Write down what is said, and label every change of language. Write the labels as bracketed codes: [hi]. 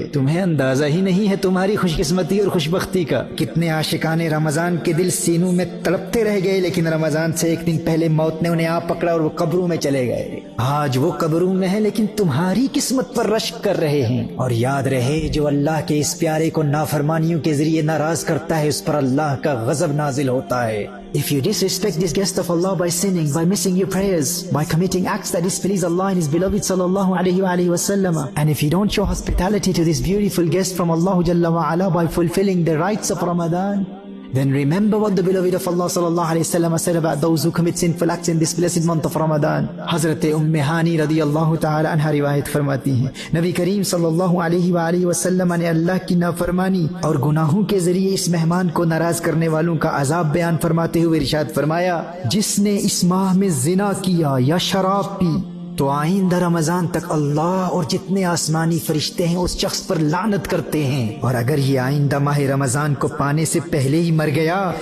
[ur] تمہیں اندازہ ہی نہیں ہے تمہاری خوش قسمتی اور خوش بختی کا۔ کتنے عاشقان رمضان کے دل سینوں میں تڑپتے رہ گئے، لیکن رمضان سے 1 دن پہلے موت نے انہیں آ پکڑا اور وہ قبروں میں چلے گئے۔ آج وہ قبروں میں ہے لیکن تمہاری قسمت پر رشک کر رہے ہیں۔ اور یاد رہے، جو اللہ کے اس پیارے کو نافرمانیوں کے ذریعے ناراض کرتا ہے اس پر اللہ کا غضب نازل ہوتا ہے۔ [en] If you disrespect this guest of Allah by sinning, by missing your prayers, by committing acts that displease Allah and His beloved sallallahu alayhi wa sallam, and if you don't show hospitality to this beautiful guest from Allah Jalla wa Ala by fulfilling the rites of Ramadan, then remember what the beloved of Allah sallallahu alayhi wa sallam said about those who commit sinful acts in this blessed month of Ramadan. [ur] Hazrat Hani radiyallahu ta'ala anha riwayat فرماتی ہیں نبی کریم صلی اللہ علیہ وآلہ وسلم نے اللہ کی نافرمانی اور گناہوں کے ذریعے اس مہمان کو ناراض کرنے والوں کا عذاب بیان فرماتے ہوئے ارشاد فرمایا، جس نے اس ماہ میں زنا کیا یا شراب پی تو آئندہ رمضان تک اللہ اور جتنے آسمانی فرشتے ہیں اس شخص پر لعنت کرتے ہیں، اور اگر یہ آئندہ ماہ رمضان کو پانے سے پہلے ہی مر گیا